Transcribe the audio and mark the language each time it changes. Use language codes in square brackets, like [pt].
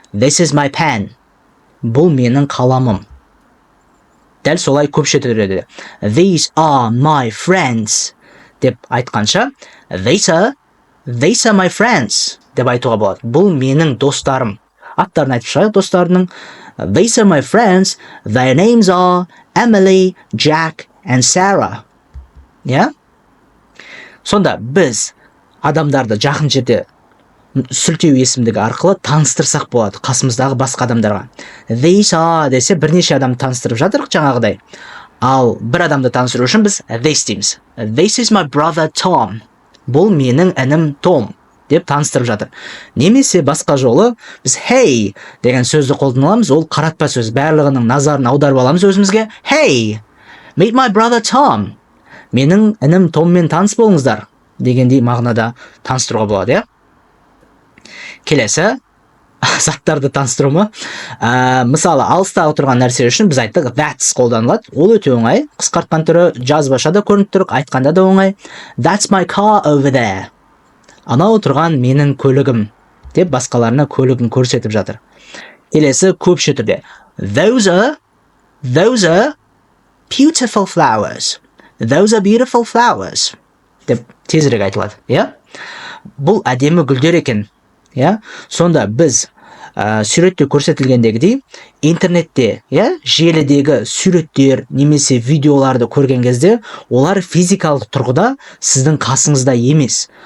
[en] This is my pen. [kk] Бұл менің қаламым. Дәл солай көпше түрде. [en] These are my friends [kk] деп айтқанша, [en] these are my friends [kk] деп айтуға болады. Бұл менің достарым. Аттарын айтып шығайық достарының. [en] These are my friends. Their names are Emily, Jack, and Sarah. Yeah? [kk] Сонда біз адамдарды жақын жерде сілтеу есімдігі арқылы таныстырсақ болады қасымыздағы басқа адамдарға. [en] These are [kk] десе бірнеше адам таныстырып жатырық жаңағыдай. Ал бір адамды таныстыру үшін біз this дейміз. [en] This is my brother Tom. [kk] Бұл менің інім Том деп таныстырып жатыр. Немесе басқа жолы біз hey деген сөзді қолданамыз, ол қаратпа сөз, барлығының назарын аударып аламыз өзімізге. [en] Hey, meet my brother Tom. [kk] Менің інім Томмен таныс болыңыздар дегендей мағынада таныстыруға болады, иә? Келесі заттарды таныстыру ма? Мысалы, алыстағы тұрған нәрсе үшін біз айттық that's қолданылады. Ол өте оңай. Қысқартқан түрі жазбаша да көрініп тұр, айтқанда да оңай. [en] That's my car over there. [kk] Анау тұрған менің көлігім деп басқаларына көлігін көрсетіп жатыр. Келесі көпше түрде. [en] Those are beautiful flowers. Those are beautiful flowers. [kk] Деп тезірек айтылады, иә? Бұл әдемі гүлдер екен. Я? Сонда біз суретте көрсетілгендегідей интернетте, я, желідегі суреттер немесе видеоларды көрген кезде олар физикалық тұрғыда сіздің қасыңызда емес.